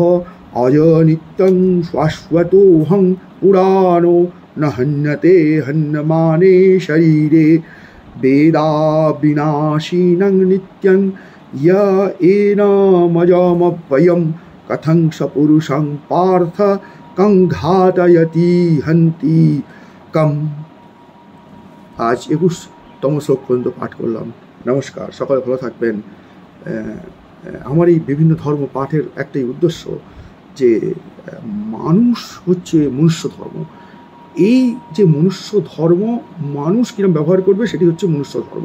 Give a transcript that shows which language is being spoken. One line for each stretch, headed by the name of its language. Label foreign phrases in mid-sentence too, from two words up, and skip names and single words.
Sanskrit: अजनित्यं शाश्वतोऽहं पुराणो न हन्यते हन्यमाने शरीरे। वेदाविनाशिनं नित्यं य एनमजमव्ययं। कथं स पुरुषं पार्थ कं घातयति हन्ति कम्।
Bangla: आज 21তম শ্লোক পর্যন্ত পাঠ করলাম। নমস্কার, সকলে ভালো থাকবেন। আমার এই বিভিন্ন ধর্ম পাঠের একটাই উদ্দেশ্য যে মানুষ হচ্ছে মনুষ্য ধর্ম। এই যে মনুষ্য ধর্ম মানুষ কিরম ব্যবহার করবে সেটি হচ্ছে মনুষ্য ধর্ম।